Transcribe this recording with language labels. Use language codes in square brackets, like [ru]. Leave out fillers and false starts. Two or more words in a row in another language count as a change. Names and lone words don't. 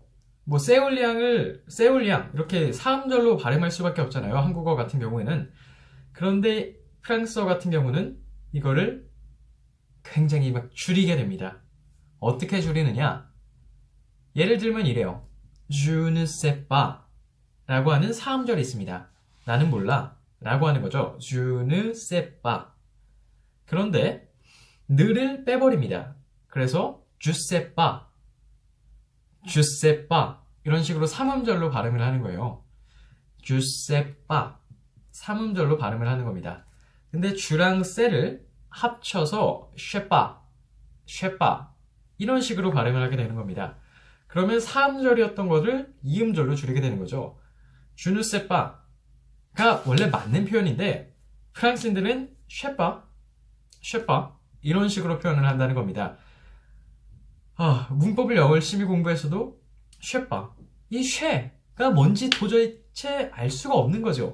[ko] 세울리앙 이렇게 4음절로 발음할 수밖에 없잖아요. 한국어 같은 경우에는. 그런데 프랑스어 같은 경우는 이거를 굉장히 줄이게 됩니다. 어떻게 줄이느냐? 예를 들면 이래요. [fr] Je ne sais pas [ko] 라고 하는 4음절이 있습니다. 나는 몰라 라고 하는 거죠. [fr] Je ne sais pas. [ko] 그런데 느를 빼버립니다. 그래서 [fr] je sais pas, je sais pas [ko] 이런 식으로 3음절로 발음을 하는 거예요. [fr] je sais pas [ko] 3음절로 발음을 하는 겁니다. 근데 주랑 쎄를 합쳐서 [fr] sais pas, sais pas [ko] 이런 식으로 발음을 하게 되는 겁니다. 그러면 4음절이었던 것을 2음절로 줄이게 되는 거죠. [fr] je ne sais pas [ko] 가 원래 맞는 표현인데 프랑스인들은 쉐파 이런 식으로 표현을 한다는 겁니다. 문법을 열심히 공부했어도 쉐파 이 쉐가 뭔지 도저히 알 수가 없는 거죠.